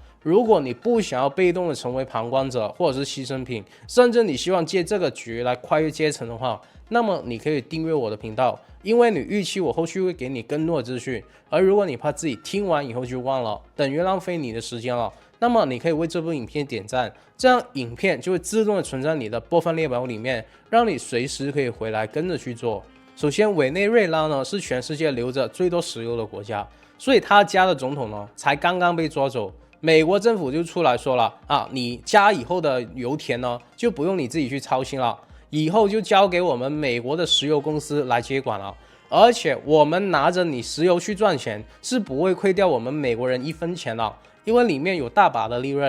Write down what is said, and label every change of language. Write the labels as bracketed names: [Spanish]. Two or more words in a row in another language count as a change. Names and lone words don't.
[Chinese] 如果你不想要被動的成為旁觀者或者是犧牲品，甚至你希望借這個局來跨越階層的話，那麼你可以訂閱我的頻道，因為你預期我後續會給你更多的資訊。而如果你怕自己聽完以後就忘了，等於浪費你的時間了，那麼你可以為這部影片點讚，這樣影片就會自動的存在你的播放列表裡面，讓你隨時可以回來跟着去做。首先，委內瑞拉呢是全世界留着最多石油的國家，所以他家的總統呢才刚刚被抓走。美國政府就出來說了啊，你家以後的油田呢就不用你自己去操心了，以後就交給我們美國的石油公司來接管了，而且我們拿着你石油去賺錢是不會虧掉我們美國人1分錢了，因為裡面有大把的利潤。